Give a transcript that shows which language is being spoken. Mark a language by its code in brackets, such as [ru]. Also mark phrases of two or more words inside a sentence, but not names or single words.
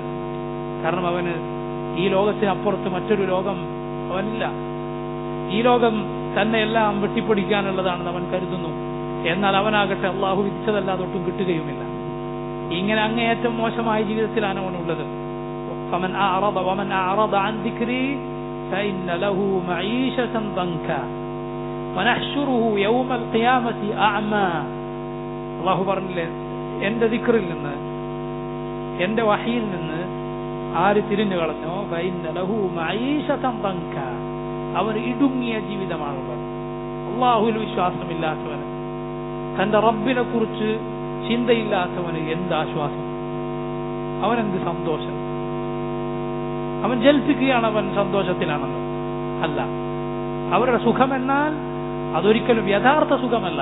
[ml] കാരണം അവന് ഈ ലോകത്തിനപ്പുറത്ത് മറ്റൊരു ലോകം അവനില്ല. ഈ ലോകം തന്നെ എല്ലാം വെട്ടിപ്പൊടിക്കാനുള്ളതാണെന്ന് അവൻ കരുതുന്നു. എന്നാൽ അവനാകട്ടെ അള്ളാഹു വിധിച്ചതല്ലാതെ ഒട്ടും കിട്ടുകയുമില്ല. ഇങ്ങനെ അങ്ങേയറ്റം മോശമായ ജീവിതത്തിലാണ് അവനുള്ളത്. [ar] فمن أعرض عن ذكري فإن له معيشة ضنكا ونحشره يوم القيامة أعمى. [ml] അള്ളാഹു പറഞ്ഞില്ലേ, എന്റെ ദിക്റിൽ നിന്ന്, എന്റെ വഹിയിൽ നിന്ന് ആര് തിരിഞ്ഞു കളഞ്ഞോ [ar] فإن له معيشة ضنكا, [ml] അവന് ഇടുങ്ങിയ ജീവിതമാണുള്ളത്. അള്ളാഹുവിൽ വിശ്വാസമില്ലാത്തവന്, തന്റെ റബ്ബിനെ കുറിച്ച് ചിന്തയില്ലാത്തവന് എന്ത് ആശ്വാസം, അവനെന്ത് സന്തോഷം? അവൻ ജൽപ്പിക്കുകയാണ് അവൻ സന്തോഷത്തിലാണെന്ന്. അല്ല, അവരുടെ സുഖമെന്നാൽ അതൊരിക്കലും യഥാർത്ഥ സുഖമല്ല.